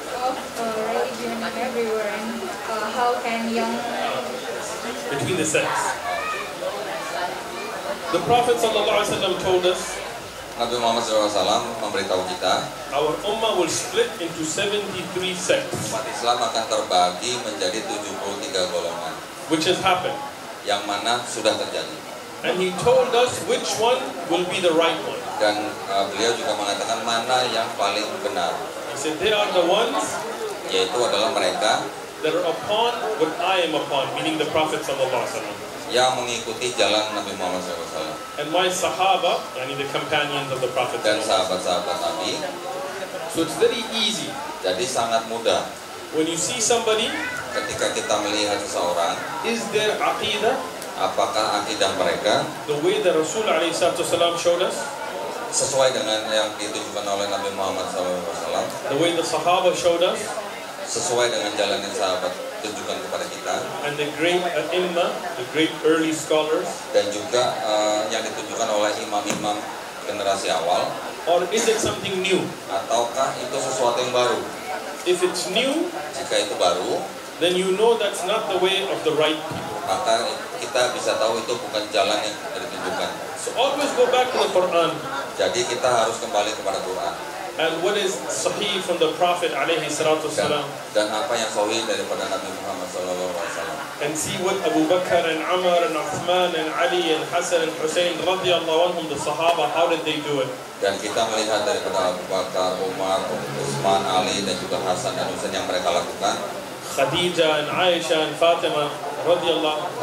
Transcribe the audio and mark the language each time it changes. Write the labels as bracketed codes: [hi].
[en] Of religion everywhere, and how can young Between the sects. The Prophet ﷺ told us [id] Nabi Muhammad SAW memberitahu kita, [en] our ummah will split into 73 sects, [id] umat Islam akan terbagi menjadi 73 golongan, [en] which has happened. [id] yang mana sudah terjadi. [en] And he told us which one will be the right one. [id] Dan beliau juga mengatakan mana yang paling benar. [en] He said, they are the ones [id] Yaitu adalah mereka [en] that are upon what I am upon, meaning the Prophet sallallahu alaihi wasallam. [id] yang mengikuti jalan Nabi Muhammad SAW. [en] And my Sahaba, yani the companions of the Prophet [id] Dan [ar] sallallahu alaihi [id] sahabat-sahabat Nabi. [en] wasallam. So it's very easy. [id] Jadi sangat mudah [en] When you see somebody, [id] ketika kita melihat seseorang, [en] is their aqidah [id] apakah akidah mereka [en] the way that Rasul alaihi wasallam showed us? [id] sesuai dengan yang ditujukan oleh Nabi Muhammad SAW, [en] The way the Sahaba showed us? [id] sesuai dengan jalan yang sahabat tunjukkan kepada kita, [en] And the great ai-imma, the great early scholars? [id] dan juga yang ditunjukkan oleh imam-imam generasi awal, [en] Or is it something new? [id] ataukah itu sesuatu yang baru? [en] If it's new, [id] Jika itu baru, [en] then you know that's not the way of the right people. [id] maka kita bisa tahu itu bukan jalan yang ditunjukkan. [en] So always go back to the Quran. [id] Jadi kita harus kembali kepada Quran [en] And what is sahih from the Prophet alayhi salatu wasalam, [id] dan apa yang sahih daripada Nabi Muhammad SAW. [en] and see what Abu Bakr and Umar and Uthman and Ali and Hassan and Hussein radiyallahu anhum, the Sahaba, how did they do it? [id] Dan kita melihat daripada Abu Bakar, Umar, Utsman, Ali, dan juga Hasan dan Husain yang mereka lakukan. [en] Khadijah and Aisha and Fatima radiyallahu anha.